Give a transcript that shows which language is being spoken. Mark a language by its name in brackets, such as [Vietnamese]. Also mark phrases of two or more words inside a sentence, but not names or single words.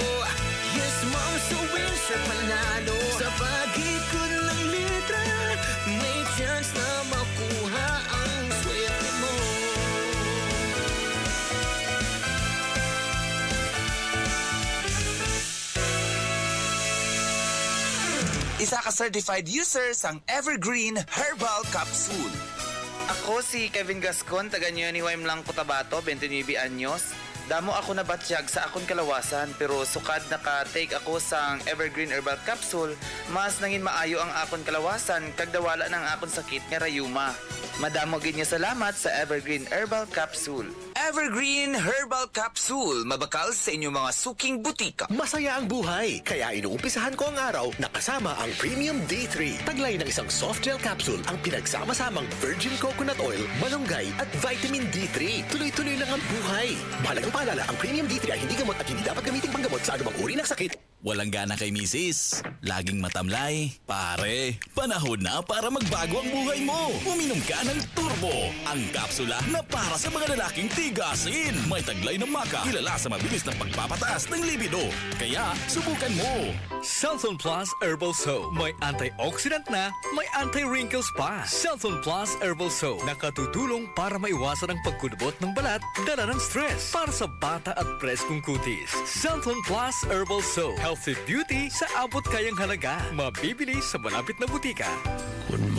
[English] Yes ma'am, [Filipino] so winner panalo. Sa pag-ikot ng litra, may chance na makuha ang swerte mo. [Hiligaynon] Isa ka certified user sang Evergreen Herbal Capsule. Ako si Kevin Gascon, taga New Waim lang Cotabato, 29 anyos. Damo ako na batsyag sa akon kalawasan, pero sukad naka-take ako sang Evergreen Herbal Capsule, mas nangin maayo ang akon kalawasan kag dawala ng akon sakit nga rayuma. Madamo gid nga salamat sa Evergreen Herbal Capsule. Evergreen Herbal Capsule, mabakal sa inyong mga suking butika. [Filipino] Masaya ang buhay, kaya inuumpisahan ko ang araw na kasama ang Premium D3. Taglay ng isang soft gel capsule ang pinagsama-samang [English] virgin coconut oil, [Filipino] malunggay at vitamin D3. Tuloy-tuloy lang ang buhay. Mahalagang paalala, ang Premium D3 ay hindi gamot at hindi dapat gamitin panggamot sa anumang uri ng sakit. Walang gana kay misis, laging matamlay. Pare, panahon na para magbago ang buhay mo. Uminom ka ng Turbo, ang kapsula na para sa mga lalaking tigasin. May taglay ng maka, kilala sa mabilis ng pagpapataas ng libido. Kaya, subukan mo. Santon Plus Herbal Soap. May antioxidant na, may anti-wrinkles pa. Santon Plus Herbal Soap. Nakatutulong para maiwasan ang pagkulubot ng balat, dala ng stress. Para sa bata at preskong kutis. Santon Plus Herbal Soap. [English] Healthy beauty [Filipino] sa abot kayang halaga. Mabibili sa malapit na butika.